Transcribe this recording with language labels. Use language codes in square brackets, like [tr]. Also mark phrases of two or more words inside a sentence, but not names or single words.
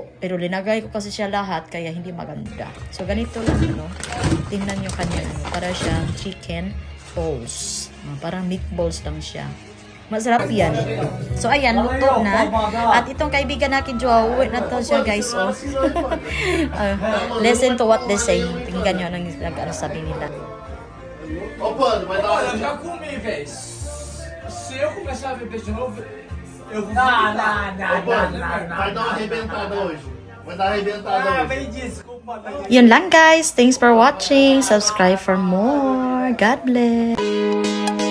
[tl] Pero linagay ko kasi siya lahat, kaya hindi maganda. So, ganito lang, no? Tingnan yung kaniyang, para siyang [en] chicken balls. [tl] Parang meatballs lang siya. Masarap yan. So, ayan, luto na. At itong kaibigan natin, Joao, na to siya, guys. [en] Oh. Listen to what they say. [tl] Tingnan nyo anong sabi nila. [pt] Olha, já comi, velho. Se eu começar a beber de novo, eu vou ficar. Vai dar uma arrebentada hoje. Vai dar uma arrebentada hoje. Vem desculpa. [tl] Yun lang, guys. [en] Thanks for watching. Subscribe for more. God bless.